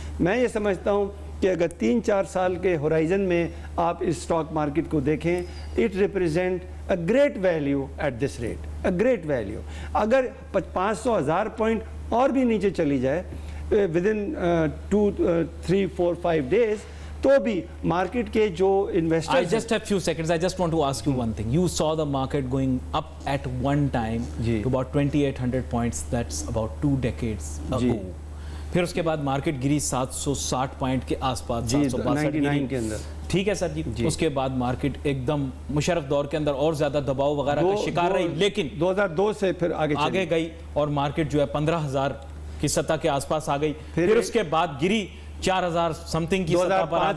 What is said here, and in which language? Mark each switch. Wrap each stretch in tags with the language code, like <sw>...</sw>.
<ur>میں یہ سمجھتا ہوں کہ اگر 3-4 سال کے ہورائزن میں آپ اس اسٹاک مارکیٹ کو دیکھیں،</ur> <en>It represent a great value at this rate, a great value.</en> <ur>اگر 500-1000 پوائنٹ اور بھی نیچے چلی جائے</ur> <en>with in 2, 3, 4, 5 days،</en> <ur>تو بھی مارکیٹ کے جو investor</ur> <en>I just have few seconds. I just want to ask you one thing. You saw the market going up at one time to about 2800 points. That's about 2 decades ago.</en> <ur>پھر اس کے بعد market گری 760 point کے آس پاس، 762 کے اندر، ٹھیک ہے سر جی۔ اس کے بعد مارکیٹ ایک دم مشرف دور کے اندر اور زیادہ دباؤ وغیرہ کا شکار رہی، لیکن 2002 سے پھر آگے گئی اور مارکیٹ جو ہے 15,000 کی سطح کے آس پاس آ گئی، پھر اس کے بعد گری 4,000 سمتھنگ کی سطح پر آ گئی،</ur>